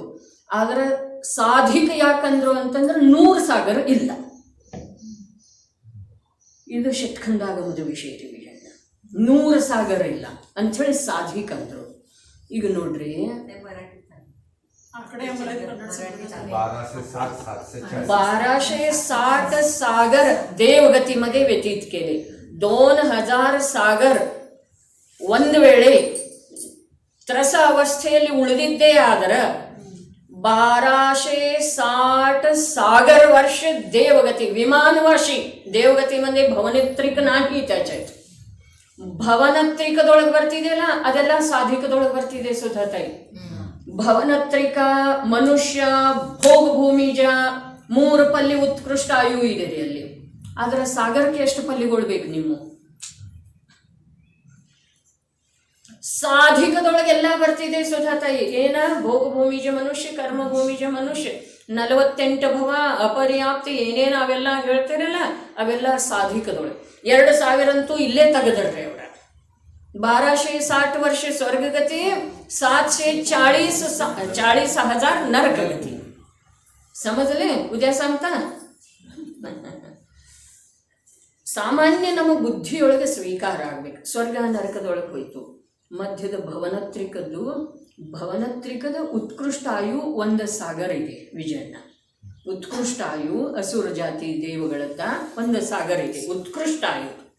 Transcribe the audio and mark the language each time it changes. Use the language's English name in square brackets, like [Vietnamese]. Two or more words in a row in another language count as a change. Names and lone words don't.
[Kannada] ಆದ್ರೆ ಸಾಧಿಕ ಯಾಕಂದ್ರು ಅಂತಂದ್ರೆ 100 ಸಾಗರ ಇಲ್ಲ. ಇದು ಷಟ್ಖಂಡಾಗಮದ ವಿಷಯ ರೀ. 100 ಸಾಗರ ಇಲ್ಲ ಅಂಥೇಳಿ ಸಾಧಿಕ ಅಂದ್ರು. ಈಗ ನೋಡ್ರಿ, ಆ ಕಡೆ [Marathi] मराठी कन्नड सांगितलं. 1260 सागर देवगतीमध्ये व्यतीत केले. [Kannada] 2000 सागर ಒಂದು ವೇಳೆ ತ್ರಸ ಅವಸ್ಥೆಯಲ್ಲಿ ಉಳಿದಿದ್ದೇ ಆದ್ರೆ [Marathi] 1260 सागर वर्ष देवगती विमानवाशी देवगती म्हणजे भवनित्रिक नाही त्याच्यात [Kannada] भवनत्रिकದೊಳಗೆ ಬರ್ತಿದೆಯಲ್ಲ ಅದೆಲ್ಲ ಸಾಧಿಕದೊಳಗೆ ಬರ್ತಿದೆ ಸುಧಾತಾಯಿ. ಭವನತ್ರಿಕ ಮನುಷ್ಯ ಭೋಗ ಭೂಮಿಜ 3 ಪಲ್ಲಿ ಉತ್ಕೃಷ್ಟ ಆಯು ಇದೆ ರೀ ಅಲ್ಲಿ. ಆದ್ರೆ ಸಾಗರಕ್ಕೆ ಎಷ್ಟು ಪಲ್ಲಿಗೊಳ್ಬೇಕು ನೀವು? ಸಾಧಿಕದೊಳಗೆಲ್ಲ ಬರ್ತಿದೆ ಸುಧಾತಾಯಿ. ಏನ ಭೋಗ ಭೂಮಿಜ ಮನುಷ್ಯ ಕರ್ಮ ಭೂಮಿಜ ಮನುಷ್ಯ 48 ಭವ ಅಪರ್ಯಾಪ್ತಿ ಏನೇನು ಅವೆಲ್ಲ ಹೇಳ್ತಿರಲ್ಲ ಅವೆಲ್ಲ ಸಾಧಿಕದೊಳಗೆ. 2000 ಅಂತೂ ಇಲ್ಲೇ ತೆಗೆದ್ರಿ ಅವರ. [Marathi] 1260 वर्ष स्वर्गगती 740,000 नरकगती. समजले? उद्या सांगता. [Kannada] ಸಾಮಾನ್ಯ ನಮ್ಮ ಬುದ್ಧಿಯೊಳಗೆ ಸ್ವೀಕಾರ ಆಗ್ಬೇಕು. ಸ್ವರ್ಗ ನರಕದೊಳಗೆ ಹೋಯ್ತು. ಮಧ್ಯದ ಭವನತ್ರಿಕದ ಉತ್ಕೃಷ್ಟ ಆಯು 1 ಸಾಗರ ಇದೆ ವಿಜಯಣ್ಣ. ಉತ್ಕೃಷ್ಟ ಆಯು ಅಸುರ ಜಾತಿ ದೇವಗಳತ್ತ 1 ಸಾಗರ ಇದೆ ಉತ್ಕೃಷ್ಟ ಆಯು.